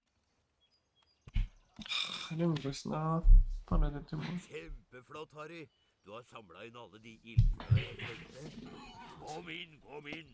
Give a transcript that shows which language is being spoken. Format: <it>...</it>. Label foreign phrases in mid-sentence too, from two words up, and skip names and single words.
<en>I didn't just know. Thought I did too much.</en> <no>Kjempeflott, Harry. Du har samla inn alle de ildfrø jeg trengte. Kom inn, kom inn.</no>